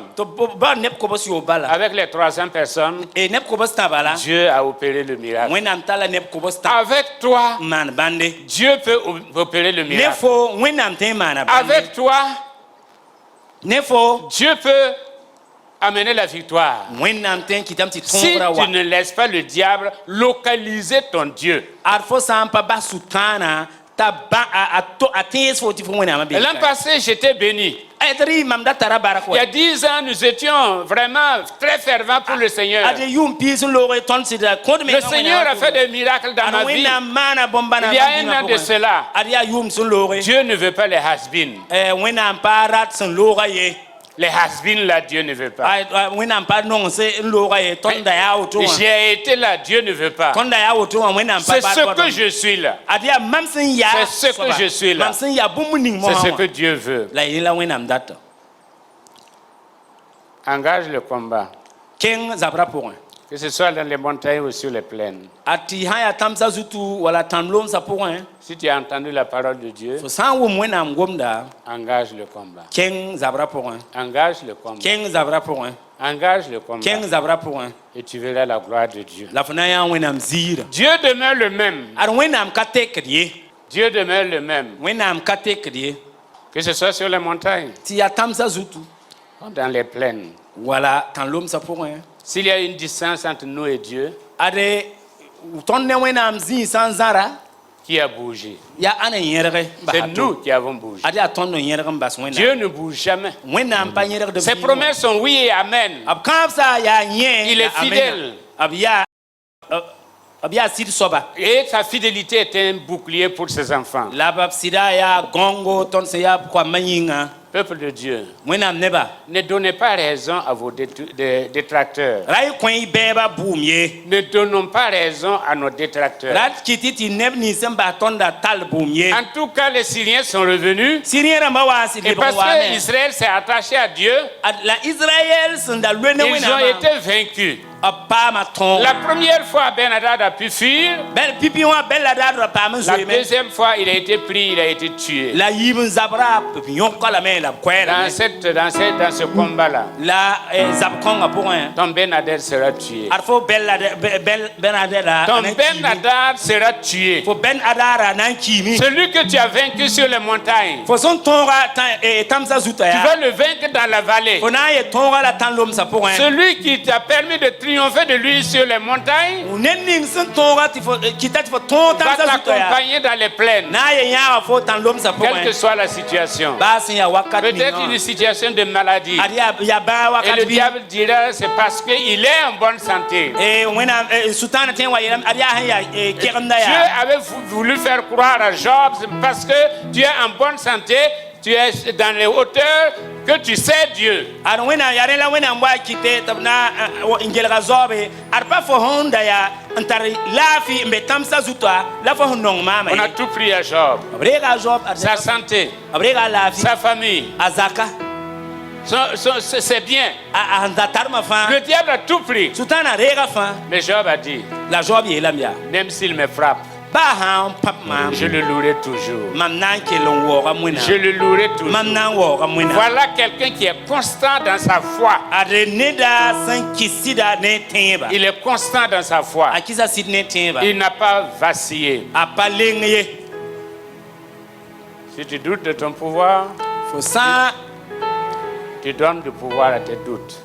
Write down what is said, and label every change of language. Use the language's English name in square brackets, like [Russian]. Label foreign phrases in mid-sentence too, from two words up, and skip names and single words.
[French] Avec les 300 personnes, Dieu a opéré le miracle. Avec toi, Dieu peut opérer le miracle. Avec toi, Dieu peut amener la victoire. [Mossi] wẽnnaam tẽ n kɩtame tɩ [French] Si [Mossi] tõogra wa [French] tu ne laisses pas le diable localiser ton Dieu. [Mossi] ad fo sã n pa bas sʋtãana t'a tẽes fo tɩ fo wẽnnaamã [French] Et l'an passé, j'étais béni. [Mossi] tɩ mam da tara barak [French] Il y a 10 ans, nous étions vraiment très fervents pour le Seigneur. [Mossi] ad yʋʋm piis n loog tõnd sɩda kõdme [French] Le Seigneur a fait des miracles dans ma vie. [Mossi] wẽnnaam maana bõmb-bãna [French] Il y a un an de cela. [Mossi] ad yaa yʋʋm sẽn looge [French] Dieu ne veut pas les has-been. [Mossi] wẽnnaam pa rat sẽn looga ye [French] Les has-been, là, Dieu ne veut pas. [Mossi] wẽnnaam pa nongs n looga ye tõnd da yaa woto wã [French] J'ai été là, Dieu ne veut pas. [Mossi] tõnd da yaa woto wã wẽnnaam pa [French] C'est ce que je suis là. [Mossi] ad yaa mam sẽn yaa [French] C'est ce que je suis là. [Mossi] mam sẽn yaa bũmb ning [French] C'est ce [Mossi] mosã [French] que [Mossi] wã [French] Dieu veut. [Mossi] la yẽ la wẽnnaam data [French] Engage le combat. [Mossi] kẽng zabrã pʋgẽ [French] Que ce soit dans les montagnes ou sur les plaines. [Mossi] ad tɩ sã n yaa tãmsã zutu wala tãm lomsã pʋgẽ [French] Si tu as entendu la parole de Dieu, [Mossi] fo sã n wʋm wẽnnaam gomda [French] engage le combat. [Mossi] kẽng zabrã pʋgẽ [French] Engage le combat. [Mossi] kẽng zabrã pʋgẽ [French] Engage le combat. [Mossi] kẽng zabrã pʋgẽ [French] Et tu verras la gloire de Dieu. [Mossi] la fo na n yaa wẽnnaam ziirã [French] Dieu demeure le même. [Mossi] ad wẽnnaam ka tekd ye [French] Dieu demeure le même. [Mossi] wẽnnaam ka tekd ye [French] Que ce soit sur les montagnes [Mossi] tɩ yaa tãmsã zutu [French] ou dans les plaines. [Mossi] wala tãn lomsã pʋgẽ [French] S'il y a une distance entre nous et Dieu, [Mossi] ad tõnd ne wẽnnaam zĩig sã n zãra [French] qui a bougé? [Mossi] yaa ãn n yẽrge [French] C'est nous qui avons bougé. [Mossi] ad yaa tõnd n yẽrg n bas wẽnnaam [French] Dieu ne bouge jamais. [Mossi] wẽnnaam pa yẽrgd [French] Ses promesses sont oui et amen. [Mossi] b kãabsã yaa yẽ [French] Il est fidèle. [Mossi] b yaa sɩd soaba [French] Et sa fidélité est un bouclier pour ses enfants. [Mossi] la b sɩda yaa gõngo tõnd sẽn yaa koamã yĩnga [French] Peuple de Dieu, [Mossi] wẽnnaam neba [French] ne donnez pas raison à vos détracteurs. [Mossi] ra y kõ y bɛɛba buum ye [French] Ne donnons pas raison à nos détracteurs. [Mossi] ra d kɩtɩ tɩ neb nins n bas tõnda tall buum ye [French] En tout cas, les Syriens sont revenus. [Mossi] sɩrẽ rãmbã waa n sɩd [French] Et [Mossi] lebg [French] parce [Mossi] waame [French] que Israël s'est attaché à Dieu, [Mossi] la israɛl sẽn da loe ne [French] ils ont [Mossi] wẽnnaamã [French] été vaincus. [Mossi] b paama tõog [French] La première fois, Ben-Hadad a pu fuir. [Mossi] pipi wã bɛla daadra paam n [French] La [Mossi] zoeeme [French] deuxième fois, il a été pris, il a été tué. [Mossi] la yiib n zabrã b yõka lame la b koɛɛlame [French] Dans ce combat-là, [Mossi] la zab kõngã pʋgẽ [French] ton Ben-Hadad sera tué. [Mossi] ad fo ben-adɛra [French] Ton Ben-Hadad sera tué. [Mossi] fo ben-adara na n kiime [French] Celui que tu as vaincu sur les montagnes, [Mossi] fo sẽn tõoga tãmsã zuta [French] tu [Mossi] yaa [French] vas le vaincre dans la vallée. [Mossi] fo na n yẽ tõoga la tãn lomsã pʋgẽ [French] Celui qui t'a permis de triompher de lui sur les montagnes [Mossi] ned ning sẽn tõoga tɩ kɩta tɩ fo tõog [French] va [Mossi] tãmsã zuta yaa [French] t'accompagner dans les plaines, [Mossi] na n yẽ yãaga fo tãn lomsã [French] quelle que [Mossi] pʋgẽ [French] soit la situation. [Mossi] baa sẽn yaa wakat [French] Peut-être [Mossi] ning [French] une situation de maladie. [Mossi] ad yaa bãa [French] Et le [Mossi] wakat bɩ [French] diable dira c'est parce qu'il est en bonne santé. [Mossi] wẽnnaam sʋtãana tẽ n wa yeelame ad yaa sẽn yaa kegemda [French] Dieu [Mossi] yaa [French] avait voulu faire croire à Job c'est parce que tu es en bonne santé, tu es dans les hauteurs, que tu sais Dieu. [Mossi] ad wẽnnaam yaa rẽ la wẽnnaam wa kɩte tɩ b na n gelga zaobe ad pa fo sẽn da yaa n tar laafɩ n be tãmsã zuta la fo sẽn nong maama [French] On a [Mossi] ye [French] tout pris à Job. [Mossi] b reega a zob [French] Sa santé, [Mossi] b reega a laafɩ [French] sa famille, [Mossi] a zaka [French] c'est bien. [Mossi] a sẽn da tarmã fãa [French] Le diable a tout pris. [Mossi] sʋtãana reega fãa [French] Mais Job a dit, [Mossi] la zob yeelame yaa [French] même s'il me frappe, [Mossi] baa sã n pãb maam [French] je le louerai toujours. [Mossi] mam na n kell n waooga [French] Je [Mossi] wẽnnaam [French] le louerai [Mossi] mam [French] toujours. [Mossi] na n waooga wẽnnaam [French] Voilà quelqu'un qui est constant dans sa foi. [Mossi] ad neda sẽn kɩs sɩda ne tẽeba [French] Il est constant dans sa foi. [Mossi] a kɩsa sɩd ne tẽeba [French] Il n'a pas vacillé. [Mossi] a pa leng ye [French] Si tu doutes de ton pouvoir, [Mossi] fo sã [French] tu donnes du pouvoir à tes doutes.